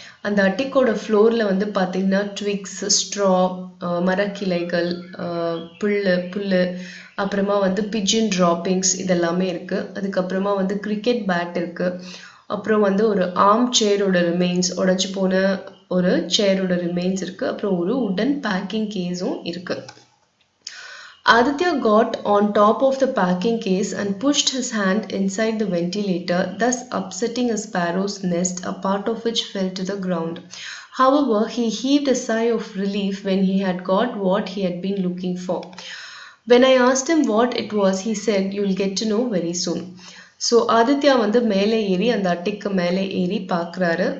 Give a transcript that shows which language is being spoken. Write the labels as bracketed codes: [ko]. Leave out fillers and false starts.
[ta] அந்த அட்டிக்கோட ஃப்ளோரில் வந்து பார்த்தீங்கன்னா ட்விக்ஸ், ஸ்ட்ரா, மரக்கிளைகள், புல், அப்புறமா வந்து பிஜின் ட்ராப்பிங்ஸ் இதெல்லாமே இருக்குது. அதுக்கப்புறமா வந்து கிரிக்கெட் பேட் இருக்குது. அப்புறம் வந்து ஒரு ஆர்ம் சேரோட ரிமைன்ஸ், உடஞ்சி போன ஒரு சேரோட ரிமைன்ஸ் இருக்குது. அப்புறம் ஒரு உடன் பேக்கிங் கேஸும் இருக்குது. [en] Aditya got on top of the packing case and pushed his hand inside the ventilator, thus upsetting a sparrow's nest, a part of which fell to the ground. However, he heaved a sigh of relief when he had got what he had been looking for. When I asked him what it was, he said, "You'll get to know very soon." [ta] So Aditya வந்து மேலே ஏறி அந்த அட்டிக்கு மேலே ஏறி பார்க்குறாரு.